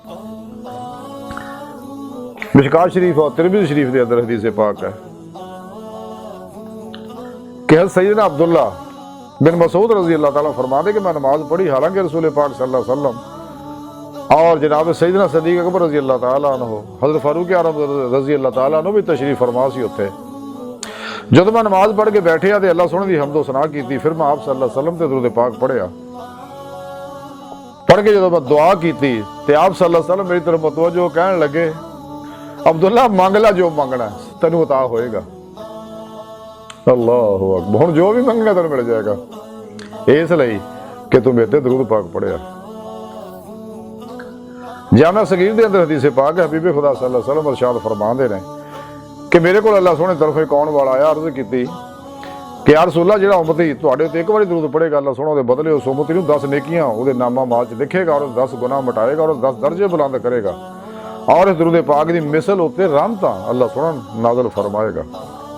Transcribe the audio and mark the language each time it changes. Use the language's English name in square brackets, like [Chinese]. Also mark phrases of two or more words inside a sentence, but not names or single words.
[Hindi] मिशकात शरीफ और तिरमिज़ी शरीफ के अंदर हदीस पाक है कि हज़रत सैयदना अब्दुल्ला बिन मसूद [Arabic] رضي الله تعالى [Hindi] फरमाते कि मैं नमाज पढ़ी हालांकि रसूल पाक [Arabic] صلى الله عليه وسلم [Hindi] और जनाब सैयदना सदीक अकबर [Arabic] رضي الله تعالى عنه [Hindi] हज़रत फारूक आज़म [Arabic] رضي الله تعالى عنه [Hindi] भी तशरीफ फरमा [Punjabi] ਸੀ ਉੱਥੇ। ਜਬ ਮੈਂ ਨਮਾਜ਼ ਪੜ੍ਹ ਕੇ ਬੈਠੇ ਤੋ ਅੱਲਾਹ ਸੋਹਣੇ ਦੀ ਹਮਦੋ ਸਨਾ ਕੀ, ਫਿਰ ਮੈਂ ਆਪ [Arabic] صلى الله عليه وسلم [Punjabi] ਤੇ ਦਰੂਦ ਪਾਕ ਪੜ੍ਹਿਆ। [Hindi] पढ़ के जब मैं दुआ की तो आप [Arabic] صلى الله عليه وسلم [Hindi] मेरी तरफ मुतवज्जो कहने लगे [Punjabi] ਅਬਦੁੱਲਾ ਮੰਗ ਲੈ ਜੋ ਮੰਗਣਾ ਤੈਨੂੰ ਅਤਾ ਹੋਏਗਾ। [Arabic] الله أكبر. [Punjabi] ਹੁਣ ਜੋ ਵੀ ਮੰਗਣਾ ਤੈਨੂੰ ਮਿਲ ਜਾਏਗਾ, ਇਸ ਲਈ ਕਿ ਤੂੰ ਮੇਰੇ ਤੇ ਦਰੂਦ ਪਾਕ ਪੜਿਆ। ਜਾਮਿਆ ਸਗੀਰ ਦੇ ਅੰਦਰ ਹਦੀਸ ਪਾਕ ਹੈ, ਹਬੀਬ ਖੁਦਾ [Arabic] صلى الله عليه وسلم [Punjabi] ਇਰਸ਼ਾਦ ਫਰਮਾਉਂਦੇ ਨੇ ਕਿ ਮੇਰੇ ਕੋਲ ਅੱਲਾਹ ਸੋਹਣੇ ਤਰਫੋਂ ਇੱਕ ਆਉਣ ਵਾਲਾ ਆਇਆ, ਅਰਜ਼ ਕੀਤੀ ਕਿ [Arabic] يا رسول الله, [Punjabi] ਜਿਹੜਾ ਉਮਤੀ ਤੁਹਾਡੇ ਉੱਤੇ ਇੱਕ ਵਾਰੀ ਦਰੂਦ ਪੜੇਗਾ ਅੱਲਾਹ ਸੋਹਣਾ, ਉਹਦੇ ਬਦਲੇ ਉਸ ਉਮਤੀ ਨੂੰ 10 ਨੇਕੀਆਂ ਉਹਦੇ ਨਾਮਾ ਮਾਲ 'ਚ ਲਿਖੇਗਾ ਔਰ 10 ਗੁਨਾਹ ਮਿਟਾਏਗਾ ਔਰ 10 ਦਰਜੇ ਬੁਲੰਦ ਕਰੇਗਾ ਔਰ ਇਸ ਦਰੂਦ ਪਾਕ ਦੀ ਮਿਸਲ ਉੱਤੇ ਰਹਿਮਤਾਂ ਅੱਲਾਹ ਸੋਹਣਾ ਨਾਜ਼ਲ ਫਰਮਾਏਗਾ।